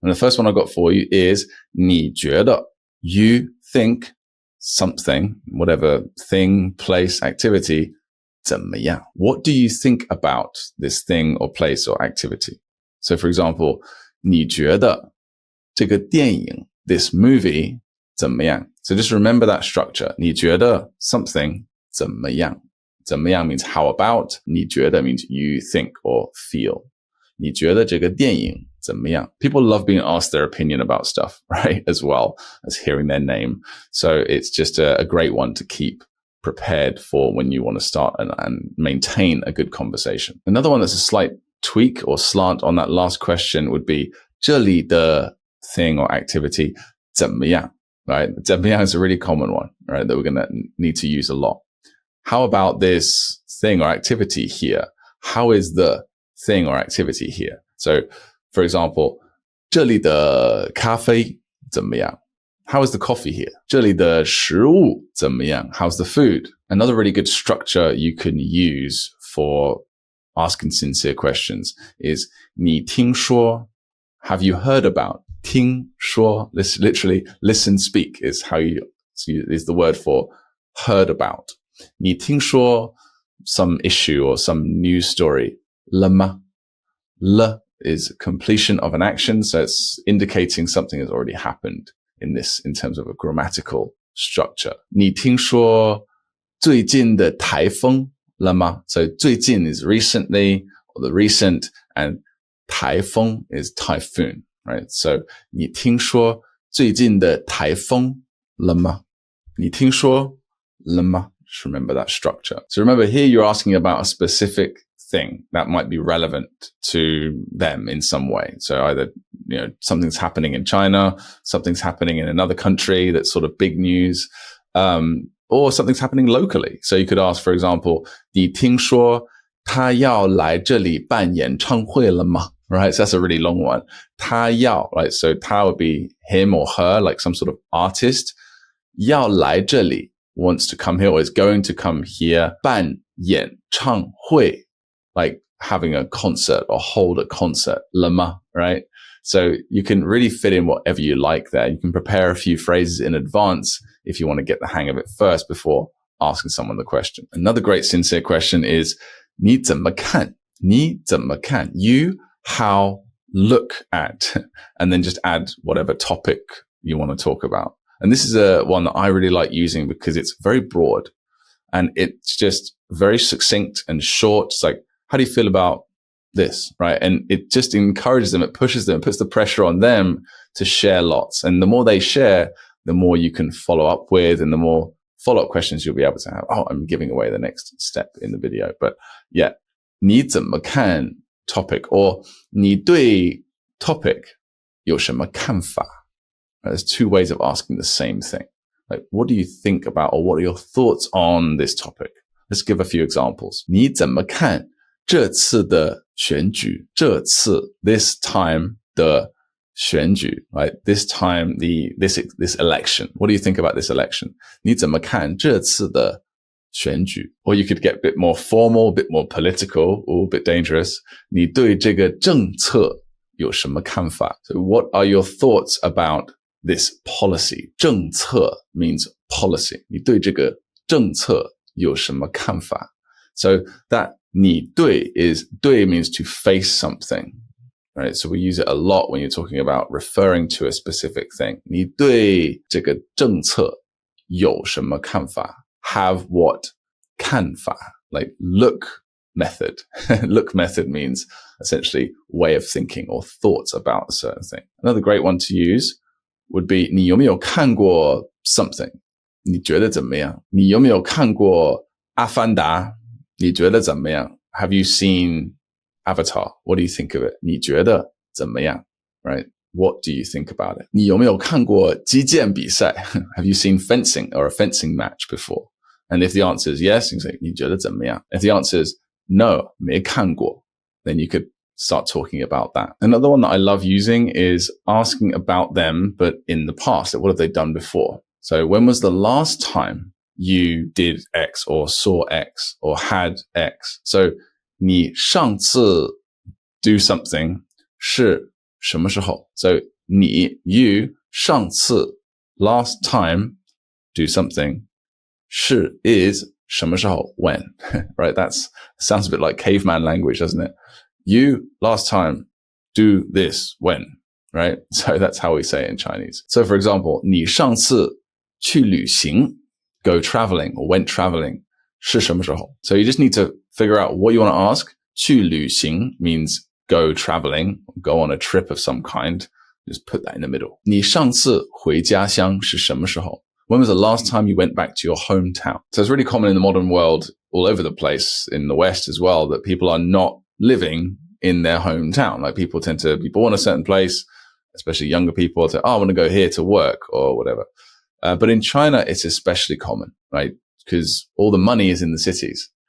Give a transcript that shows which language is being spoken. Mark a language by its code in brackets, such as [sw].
[en] And the first one I got for you is [zh] 你觉得 [en] you think something, whatever thing, place, activity, [zh] 怎么样? [en] What do you think about this thing or place or activity? So for example, [zh] 你觉得这个电影, [en] this movie, [zh] 怎么样? [en] So just remember that structure. [zh] 你觉得 something, 怎么样? 怎么样 [en] means how about. [zh] 你觉得 [en] means you think or feel. [zh] 你觉得这个电影怎么样? [en] People love being asked their opinion about stuff, right? As well as hearing their name. So it's just a great one to keep prepared for when you want to start and maintain a good conversation. Another one that's a slight tweak or slant on that last question would be [zh] 这里的 [en] thing or activity [zh] 怎么样? [en] Right? 怎么样 is a really common one, right? That we're going to need to use a lot. How about this thing or activity here? How is the thing or activity here? So, for example, [zh] 这里的咖啡怎么样? [en] How is the coffee here? [zh] 这里的食物怎么样? [en] How's the food? Another really good structure you can use for asking sincere questions is [zh] 你听说? [en] Have you heard about? [zh] 听说, [en] literally, listen, speak is is the word for heard about. [zh] 你听说 [en] some issue or some news story [zh] 了吗? [en] Le is completion of an action, so it's indicating something has already happened in terms of a grammatical structure. [zh] 你听说最近的台风了吗? [en] So [zh] 最近 [en] is recently or the recent, and [zh] 台风 [en] is typhoon, right? [zh] So 你听说最近的台风了吗? 你听说了吗? [en] Just remember that structure. So remember here you're asking about a specific thing that might be relevant to them in some way. So either, something's happening in China, something's happening in another country that's sort of big news, or something's happening locally. So you could ask, for example, [zh] 你听说他要来这里办演唱会了吗? [en] Right? So that's a really long one. [zh] 他要, [en] right? So [zh] 他 [en] would be him or her, like some sort of artist. [zh] 要来这里 [en] wants to come here or is going to come here. [zh] 办演唱会, [en] like having a concert or hold a concert. [zh] 了吗? [en] Right? So you can really fit in whatever you like there. You can prepare a few phrases in advance if you want to get the hang of it first before asking someone the question. Another great sincere question is [zh] 你怎么看? 你怎么看? [en] You, how, look at, and then just add whatever topic you want to talk about. And this is one that I really like using because it's very broad. And it's just very succinct and short. It's like, how do you feel about this, right? And it just encourages them, it pushes them, it puts the pressure on them to share lots. And the more they share, the more you can follow up with, and the more follow-up questions you'll be able to have. Oh, I'm giving away the next step in the video. But yeah, [zh] 你怎么看 [en] topic, or [zh] 你对 [en] topic [zh] 有什么看法? [en] There's two ways of asking the same thing. Like, what do you think about, or what are your thoughts on this topic? Let's give a few examples. [zh] 你怎么看这次的选举? 这次 [en] this time [zh] 的选举, [en] right? This time, this election. What do you think about this election? [zh] 你怎么看这次的选举? [en] Or you could get a bit more formal, a bit more political, or a bit dangerous. [zh] 你对这个政策有什么看法? [en] So what are your thoughts about this policy? [zh] 政策 [en] means policy. [zh] 你对这个政策有什么看法? [en] So that [zh] 你对 [en] is [zh] 对 [en] means to face something, right? So we use it a lot when you're talking about referring to a specific thing. [zh] 你对这个政策有什么看法? [en] Have what? [zh] 看法, [en] like look method. Look method means essentially way of thinking or thoughts about a certain thing. Another great one to use would be [zh] 你有没有看过 [en] something? [zh] 你觉得怎么样?你有没有看过阿凡达?你觉得怎么样? [en] Have you seen Avatar? What do you think of it? [zh] 你觉得怎么样? [en] Right? What do you think about it? [zh] 你有没有看过击剑比赛? [en] Have you seen fencing or a fencing match before? And if the answer is yes, you can say [zh] 你觉得怎么样? [en] If the answer is no, [zh] 没看过, [en] then you could start talking about that. Another one that I love using is asking about them, but in the past. What have they done before? So when was the last time you did X or saw X or had X? So [zh] 你上次 [en] do something [zh] 是什么时候? [en] So [zh] 你 [en] you [zh] 上次 [en] last time do something [zh] 是 [en] is [zh] 什么时候 [en] when? Right? That sounds a bit like caveman language, doesn't it? You last time do this when? Right? So that's how we say it in Chinese. So for example, [zh] 你上次去旅行 [en] go traveling or went traveling [zh] 是什么时候? [en] So you just need to figure out what you want to ask. [zh] 去旅行 [en] means go traveling, go on a trip of some kind. Just put that in the middle. [zh] 你上次回家乡是什么时候? [en] When was the last time you went back to your hometown? So it's really common in the modern world, all over the place, in the West as well, that people are not living in their hometown. Like people tend to be born a certain place, especially younger people, say, oh, I want to go here to work or whatever. But in China, it's especially common, right? Because all the money is in the cities.